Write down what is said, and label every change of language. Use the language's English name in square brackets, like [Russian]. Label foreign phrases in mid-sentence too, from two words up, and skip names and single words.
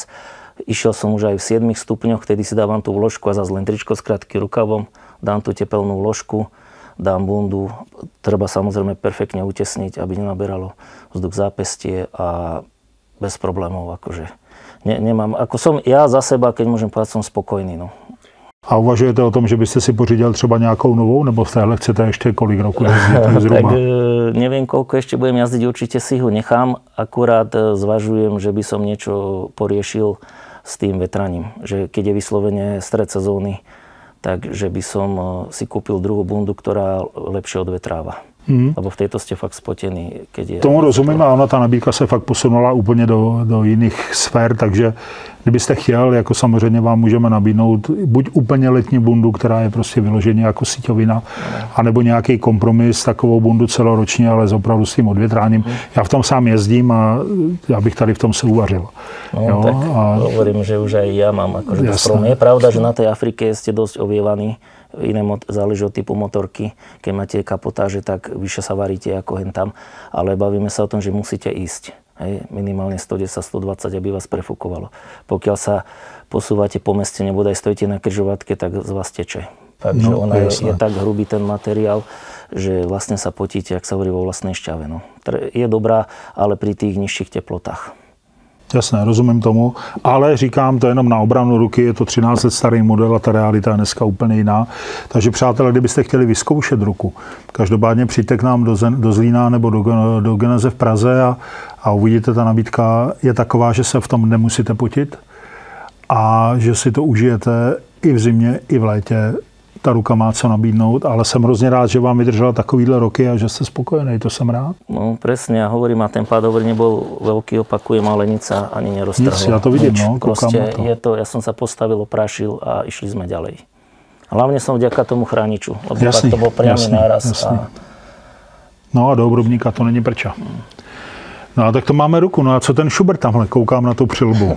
[Slovak] Išiel som už aj v 7 stupňoch, vtedy si dávam tú vložku a zase len tričko s krátkym rukavom, dám tú tepelnú vložku, dám bundu. Treba samozrejme perfektne utesniť, aby nenaberalo vzduch zápestie a bez problémov, akože nemám, ako som ja za seba, keď môžem povedať, som spokojný, no. [Czech] A uvažujete o tom, že byste si pořídil třeba nějakou novou, nebo v téhle chcete ještě kolik roku jezdit zhruba? [Slovak] Tak neviem, koľko ešte budem jazdiť, určite si ho nechám, akurát zvažujem, že by som niečo poriešil s tým vetraním, že keď je vyslovene stred sezóny, takže by som si kúpil druhú bundu, ktorá lepšie odvetráva. Lebo v tejto ste fakt spotení. Keď je [Czech] tomu rozumím, a ona ta nabídka se fakt posunula úplně do jiných sfér, takže kdybyste chtěl, jako samozřejmě vám můžeme nabídnout buď úplně letní bundu, která je prostě vyloženě jako síťovina, anebo nějaký kompromis, takovou bundu celoročně, ale opravdu s tím odvětráním. Já v tom sám jezdím a já bych tady v tom se uvařil. No, jo? [Slovak] Tak hovorím, že už aj ja mám akože dosť problém. Je pravda, že na tej Afrike ste dosť ovievaní. Iné záleží od typu motorky. Keď máte kapotáže, tak vyššie sa varíte ako hen tam. Ale bavíme sa o tom, že musíte ísť. Hej, minimálne 110-120, aby vás prefúkovalo. Pokiaľ sa posúvate po meste, nebodaj stojíte na križovatke, tak z vás teče. Takže ona je tak hrubý ten materiál, že vlastne sa potíte, ak sa hovorí, vo vlastnej šťave. No. Je dobrá, ale pri tých nižších teplotách. [Czech] Jasné, rozumím tomu, ale říkám to jenom na obranu ruky, je to 13 let starý model a ta realita je dneska úplně jiná. Takže přátelé, kdybyste chtěli vyzkoušet ruku, každopádně přijďte k nám do Zlína nebo do Geneze v Praze a uvidíte, ta nabídka je taková, že se v tom nemusíte potit a že si to užijete i v zimě, i v létě. Ta ruka má co nabídnout, ale jsem hrozně rád, že vám vydržela takovýhle roky a že [Slovak] ste spokojený, to som rád. No presne, ja hovorím, a ten pádover nebol veľký, opakujem, ale nič sa ani neroztrhlo. [Czech] Nic, ja to vidím, no, [Slovak] proste je to, ja som sa postavil, oprášil a išli sme ďalej. Hlavne som vďaka tomu chrániču, lebo jasný, to bol priamy náraz. A... [Czech] No a do obrubníka to není prča. No a tak to máme ruku, no a co ten Schubert tamhle, koukám na tú přilbu.